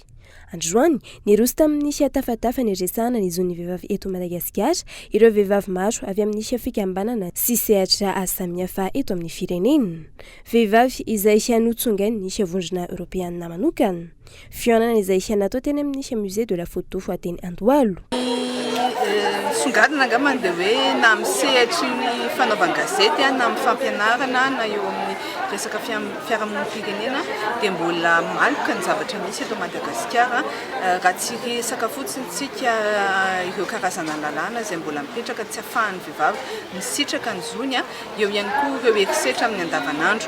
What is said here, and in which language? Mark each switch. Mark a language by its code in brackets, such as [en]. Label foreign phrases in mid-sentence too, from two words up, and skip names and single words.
[mg] androany niroso tamin'ny nisy atafatafa ny resahana ny zon'ny vehivavy eto Madagasikara ireo vehivavy maro avy amin'ny nisy fikambanana sy sehatra samihafa eto amin'ny firenena. Vehivavy izay hanotsongainy nisy vondrona Europeanina manokana. Fianana izay natao teny amin'ny nisy [fr] musée de la photo [mg] teny Andohalo. Songadina angamba dia hoe na misehatra ny fanaovan-gazety na amin'ny fampianarana na eo amin'ny resaka fiarahamonim-pirenena dia mbola maloka ny zavatra misy eto Madagasikara raha tsy resaka fotsiny tsika ireo karazana lalàna izay mbola mipetraka tsy ahafahan'ny vehivavy misitraka ny zony eo ihany koa ireo erisetra amin'ny andavanandro.